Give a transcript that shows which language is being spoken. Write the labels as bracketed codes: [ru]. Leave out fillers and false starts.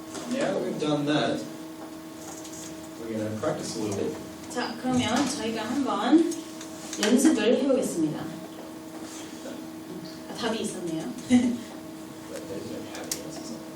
[en] Now that we've done that, we're going to practice a little bit. [ko] 자, 그러면 저희가 한번 연습을 해보겠습니다. 답이 있었네요. [en] But they don't have any answers.